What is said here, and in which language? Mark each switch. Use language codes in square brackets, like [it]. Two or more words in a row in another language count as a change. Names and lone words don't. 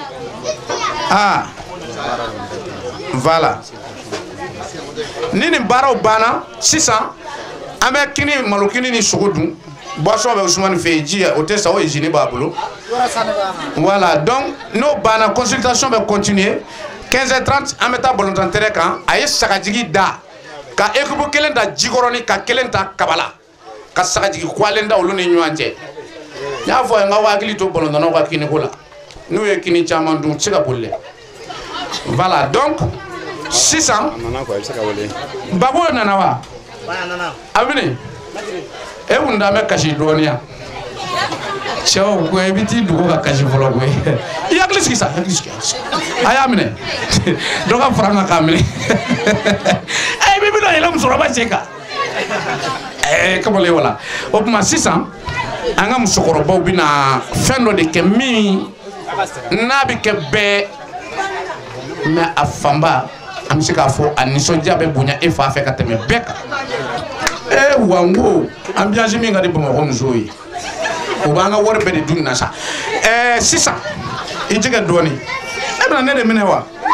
[bm] voilà ni nin baaraw banna sisan an bɛ kini malokini ni sogo dun boisson bɛ Ousmane fɛ yen ji o tɛ sa o usine b'a bolo [fr] voilà donc [bm] n'o banna consultation bɛ continuer 15h30 an bɛ taa balontan terrain kan a ye sagajigi da ka équipe kelen ta Jikɔrɔni ka kelen ta Kabala ka sagajigi kwalen da olu ni ɲɔgɔn cɛ n y'a fɔ n ka hakili to balontannaw ka kiniko la n'u ye kini caman dun u tɛ se ka boli dɛ voilà donc sisan Bago nana wa Amine e wunda me kasi dɔɔniya cɛw ko i bi t'i dugu ka kasi fɔlɔ koyi i hakili sigi sa hakili sigi a y'a minɛ dɔ ka fara n kan k'a minɛ i bɛ bɛna yɛlɛ musokɔrɔba cɛ kan kamalen wala o tuma sisan an ka musokɔrɔbaw bɛna fɛn dɔ de kɛ min n'a bɛ kɛ bɛɛ mais a fanba an bɛ se k'a fɔ a nisɔndiya bɛ bonya e fa fɛ ka tɛmɛ bɛɛ kan wa n ko ambiance min ka di Bamakɔ musow ye o b'an ka wari bɛɛ de dun na sa sisan i jɛgɛ dɔɔnin e bɛna ne de minɛ wa